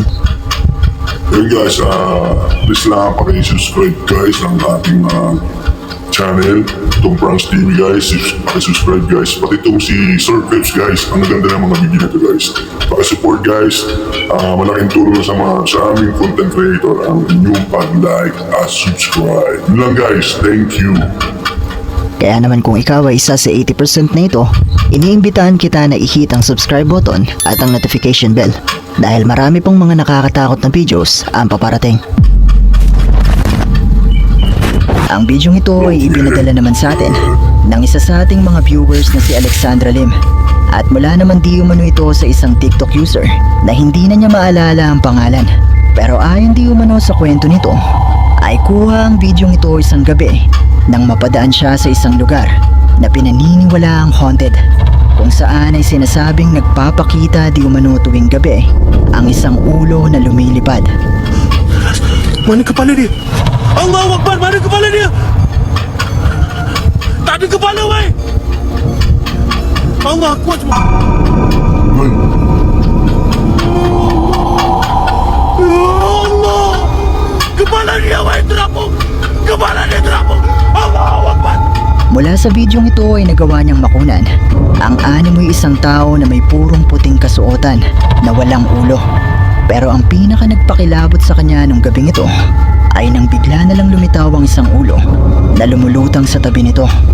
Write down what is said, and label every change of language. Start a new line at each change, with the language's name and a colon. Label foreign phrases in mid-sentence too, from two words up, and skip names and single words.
English: Hey guys, please
Filipino: lang pakisubscribe guys ng ating channel, itong Pranks TV guys, pakisubscribe guys, pati itong si Sir Peps guys, ang ganda ng mga video nito guys, pakisupport guys, malaking tulong sa aming
English: content creator
Filipino: ang inyong pag-like at subscribe. Yun lang guys,
English: thank you.
Filipino: Kaya naman kung ikaw ay isa sa 80% na ito, iniimbitahan kita na i-hit ang
English: subscribe button
Filipino: at ang
English: notification bell
Filipino: dahil marami pang mga nakakatakot na videos ang paparating. Ang bidyong ito ay ibinadala naman sa atin ng isa sa ating mga viewers na si Alexandra Lim. At mula naman di umano ito sa isang TikTok user na hindi na niya maalala ang pangalan. Pero ayon di umano sa kwento nito, ay kuha ang bidyong ito isang gabi nang mapadaan siya sa isang lugar na pinaniniwalaang haunted, kung saan ay sinasabing nagpapakita di umano tuwing gabi ang isang ulo na lumilipad.
Malay: Mana kepala dia?
Arabic: الله أكبر,
Malay: mana kepala dia? Tak ada kepala, weh!
Arabic: الله أكبر
Malay: semua. Ay,
Arabic: يا الله!
Malay: Kepala dia, weh, terapung! Kepala dia terapung!
Arabic: الله أكبر!
Filipino: Mula sa bidyong ito ay nagawa niyang makunan ang animoy isang tao na may purong puting kasuotan na walang ulo. Pero ang pinaka nagpakilabot sa kanya nung gabing ito ay nang bigla na lang lumitaw ang isang ulo na lumulutang sa tabi nito.